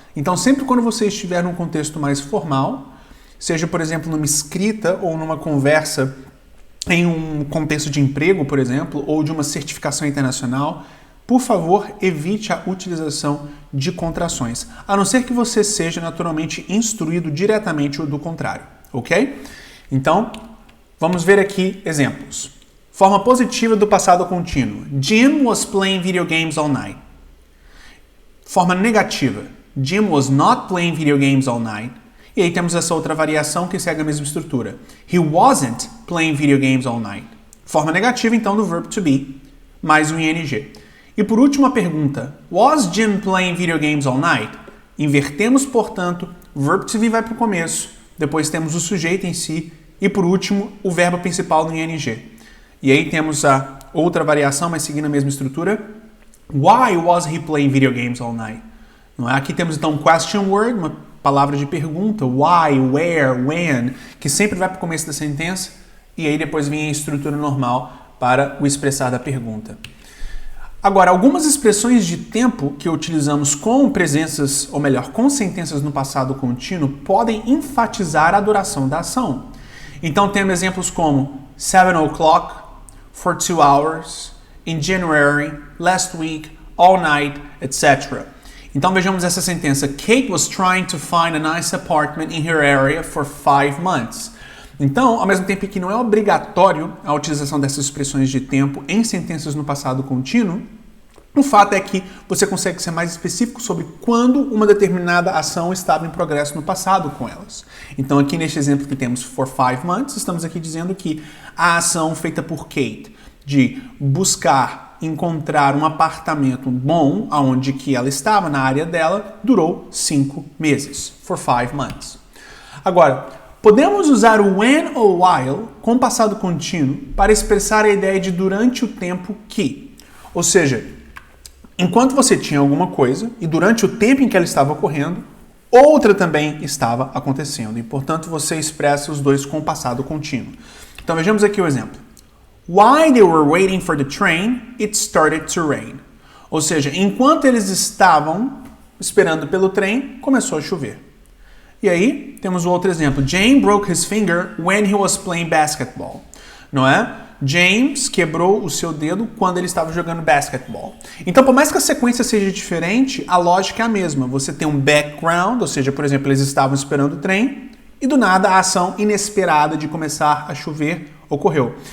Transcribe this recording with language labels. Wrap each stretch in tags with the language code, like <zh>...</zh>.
<pt>Então, sempre quando você estiver num contexto mais formal, seja, por exemplo, numa escrita ou numa conversa em um contexto de emprego, por exemplo, ou de uma certificação internacional, por favor, evite a utilização de contrações, a não ser que você seja naturalmente instruído diretamente ou do contrário, ok? Então, vamos ver aqui exemplos. Forma positiva do passado contínuo.</pt> <en>Jim was playing video games all night.</en> <pt>Forma negativa.</pt> <en>Jim was not playing video games all night.</en> <pt>E aí temos essa outra variação que segue a mesma estrutura.</pt> <en>He wasn't playing video games all night.</en> <pt>Forma negativa, então, do verbo to be, mais o ing. E por último a pergunta,</pt> <en>was Jim playing video games all night?</en> <pt>Invertemos, portanto, o verbo to be vai para o começo, depois temos o sujeito em si, e por último, o verbo principal no ing. E aí temos a outra variação, mas seguindo a mesma estrutura.</pt> <en>Why was he playing video games all night?</en> <pt>Não é? Aqui temos então um question word, uma palavra de pergunta, why, where, when, que sempre vai para o começo da sentença, e aí depois vem a estrutura normal para o expressar da pergunta. Agora, algumas expressões de tempo que utilizamos com presenças, ou melhor, com sentenças no passado contínuo, podem enfatizar a duração da ação. Então temos exemplos como</pt> <en>7 o'clock, for 2 hours, in January, last week, all night, etc.</en> <pt>Então vejamos essa sentença.</pt> <en>Kate was trying to find a nice apartment in her area for 5 months.</en> <pt>Então, ao mesmo tempo que não é obrigatório a utilização dessas expressões de tempo em sentenças no passado contínuo, o fato é que você consegue ser mais específico sobre quando uma determinada ação estava em progresso no passado com elas. Então aqui neste exemplo que temos</pt> <en>for 5 months,</en> <pt>estamos aqui dizendo que a ação feita por Kate de buscar encontrar um apartamento bom, aonde que ela estava, na área dela, durou 5 meses.</pt> <en>For 5 months.</en> <pt>Agora, podemos usar o when ou while com passado contínuo para expressar a ideia de durante o tempo que. Ou seja, enquanto você tinha alguma coisa e durante o tempo em que ela estava ocorrendo, outra também estava acontecendo. E, portanto, você expressa os dois com o passado contínuo. Então, vejamos aqui o exemplo.</pt> <en>While they were waiting for the train, it started to rain.</en> <pt>Ou seja, enquanto eles estavam esperando pelo trem, começou a chover. E aí, temos o outro exemplo.</pt> <en>James broke his finger when he was playing basketball.</en> <pt>Não é? James quebrou o seu dedo quando ele estava jogando basquetebol. Então, por mais que a sequência seja diferente, a lógica é a mesma. Você tem um background, ou seja, por exemplo, eles estavam esperando o trem e do nada a ação inesperada de começar a chover ocorreu.</pt>